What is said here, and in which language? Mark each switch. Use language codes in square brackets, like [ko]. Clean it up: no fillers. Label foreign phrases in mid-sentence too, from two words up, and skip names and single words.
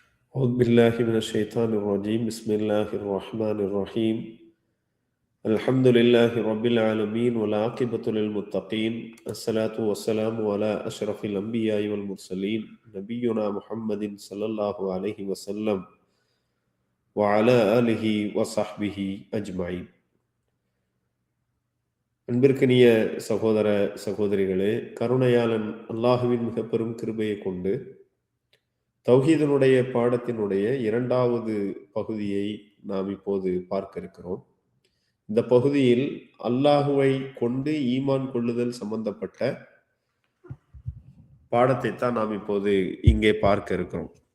[ar] أعوذ بالله من الشيطان الرجيم بسم الله الرحمن الرحيم الحمد لله رب العالمين والعاقبة للمتقين الصلاة والسلام على أشرف الأنبياء والمرسلين نبينا محمد صلى الله عليه وسلم وعلى آله وصحبه أجمعين. [ta] அன்பிற்கினிய சகோதர சகோதரிகளே, கருணையாளன் அல்லாஹுவின் மிக பெரும் கிருபையை கொண்டு தௌஹீதினுடைய பாடத்தினுடைய இரண்டாவது பகுதியை நாம் இப்போது பார்க்க இருக்கிறோம். இந்த பகுதியில் அல்லாஹுவை கொண்டு ஈமான் கொள்ளுதல் சம்பந்தப்பட்ட பாடத்தை தான் நாம் இப்போது இங்கே பார்க்க இருக்கிறோம்.